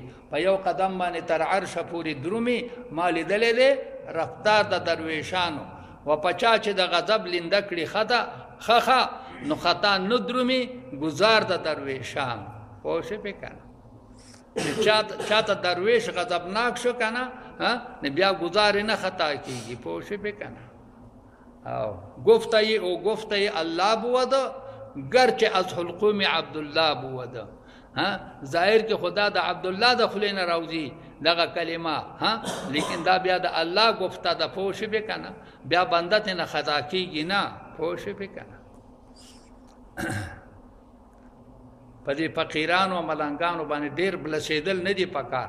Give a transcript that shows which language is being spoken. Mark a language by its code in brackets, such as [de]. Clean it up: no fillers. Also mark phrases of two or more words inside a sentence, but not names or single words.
[ps] په یو قدم باندې تر عرشه پورې درومي. ما لیدلی دی رفتار د درویشانو، و په چا چې د غضب لنده کړي خخه، نو خطا نه درومي، گزار د درویشان. پوه شوې که نه؟ چې چاته درویش غضبناک شو که نه، بیا گزار نه خطا کېږي. پوه شوې که نه؟ [fa] او گفته الله بود، گرچه از حلقوم عبدالله بود. [ps] ظاهر کې خدا د عبدالله د خولې نه راوځي دغه کلمه، لیکن دا بیا د الله گفته ده. پوه شوې که نه؟ بیا بنده ترې نه خطا کېږي نه. پوه شوې که نه؟ په دې فقیرانو او ملنګانو باندې ډېر بلسېدل نه دي پکار.